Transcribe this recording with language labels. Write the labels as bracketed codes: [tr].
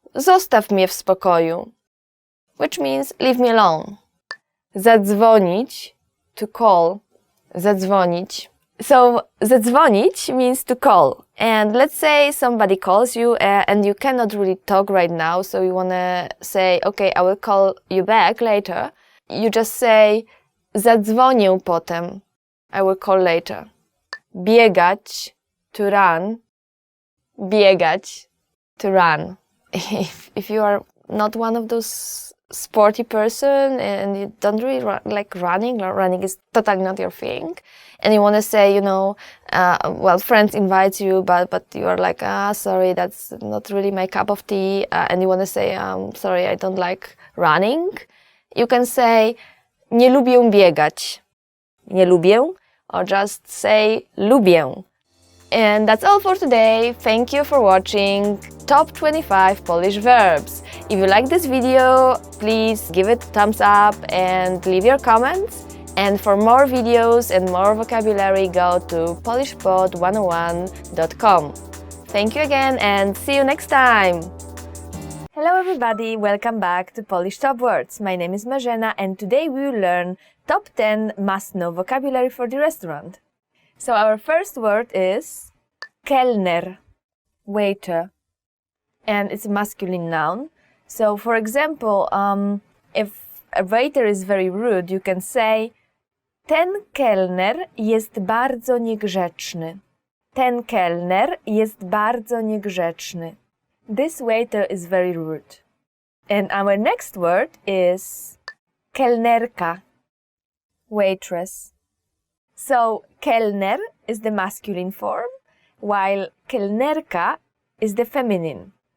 [pl] Zostaw mnie w spokoju. [en] Which means leave me alone. [pl] Zadzwonić, [en] to call. [pl] Zadzwonić. [en] So, zadzwonić means to call. And let's say somebody calls you and you cannot really talk right now, so you want to say, okay, I will call you back later. You just say, [pl] zadzwonię potem. [en] I will call later. Biegać, to run. Biegać, to run. If you are not one of those sporty person and you don't really like running is totally not your thing, and you want to say, friends invite you, but you are like, sorry, that's not really my cup of tea, and you want to say, sorry, I don't like running, you can say, [pl] nie lubię biegać. Nie lubię, [en] or just say, [pl] lubię. [en] And that's all for today. Thank you for watching Top 25 Polish Verbs. If you like this video, please give it a thumbs up and leave your comments. And for more videos and more vocabulary, go to polishpod101.com. Thank you again and see you next time! Hello everybody, welcome back to Polish Top Words. My name is Marzena and today we will learn top 10 must-know vocabulary for the restaurant. So our first word is Kellner, waiter, and it's a masculine noun. So for example, if a waiter is very rude, you can say [pl] ten kelner jest bardzo niegrzeczny. Ten kelner jest bardzo niegrzeczny. [en] This waiter is very rude. And our next word is kelnerka, waitress. So, Kellner is the masculine form, while kelnerka is the feminine.